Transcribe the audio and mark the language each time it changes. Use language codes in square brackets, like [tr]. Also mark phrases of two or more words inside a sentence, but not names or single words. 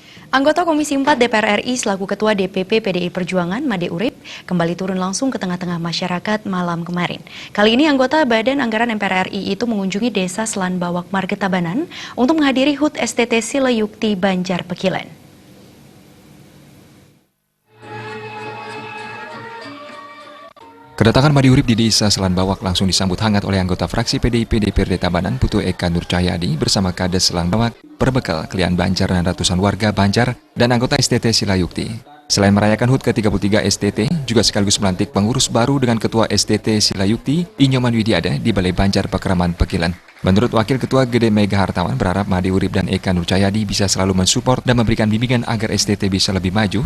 [id] Anggota Komisi 4 DPR RI selaku Ketua DPP PDI Perjuangan, Made Urip, kembali turun langsung ke tengah-tengah masyarakat malam kemarin. Kali ini anggota Badan Anggaran MPR RI itu mengunjungi Desa Selan Bawak Margetabanan untuk menghadiri HUT STT Silayukti Banjar Pekilen. Kedatangan Made Urip di Desa Selan Bawak langsung disambut hangat oleh anggota fraksi PDIP DPRD Tabanan Putu Eka Nurcahyadi bersama Kades Selan Bawak, berbekal klien Banjar dan ratusan warga Banjar dan anggota STT Silayukti. Selain merayakan HUT ke-33 STT, juga sekaligus melantik pengurus baru dengan Ketua STT Silayukti, Inyoman Widiada di Balai Banjar Pakraman Pekilen. Menurut Wakil Ketua Gede Mega Hartawan berharap Made Urip dan Eka Nurcahyadi bisa selalu mensupport dan memberikan bimbingan agar STT bisa lebih maju.